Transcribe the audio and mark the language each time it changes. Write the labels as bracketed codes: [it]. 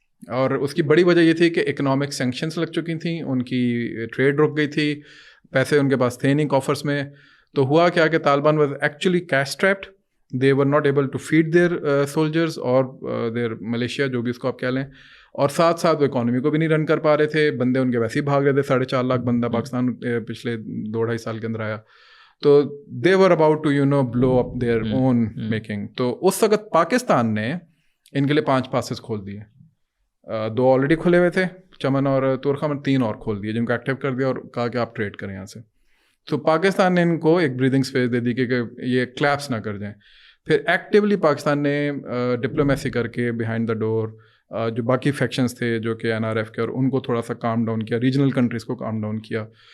[ur] اور اس کی بڑی وجہ یہ تھی کہ اکنامک سینکشنس لگ چکی تھیں, ان کی ٹریڈ رک گئی تھی, پیسے ان کے پاس تھے نہیں کافرس میں. تو ہوا کیا کہ Taliban [en] was actually cash trapped, they were not able to feed their soldiers [ur] اور دیئر ملیشیا, جو بھی اس کو آپ کہہ لیں, اور ساتھ ساتھ وہ اکانومی کو بھی نہیں رن کر پا رہے تھے. بندے ان کے ویسے ہی بھاگ رہے تھے, 4.5 لاکھ بندہ پاکستان پچھلے 2-2.5 سال کے اندر آیا. [en] تو دے were about to blue up their own making. [ur] تو اس وقت پاکستان نے ان کے لیے 5 پاسز کھول دیے. 2 آلریڈی کھلے ہوئے تھے, چمن اور تورخم, 3 اور کھول دیے جن کو ایکٹیو کر دیا اور کہا کہ آپ ٹریڈ کریں یہاں سے. تو پاکستان نے ان کو ایک بریدنگ اسپیس دے دی کہ یہ کلیپس نہ کر جائیں. پھر ایکٹیولی پاکستان نے ڈپلومیسی کر کے بیہائنڈ دا ڈور جو باقی فیکشنز تھے جو کہ NRF کے, اور ان کو تھوڑا سا کام ڈاؤن کیا, ریجنل کنٹریز کو کام ڈاؤن کیا.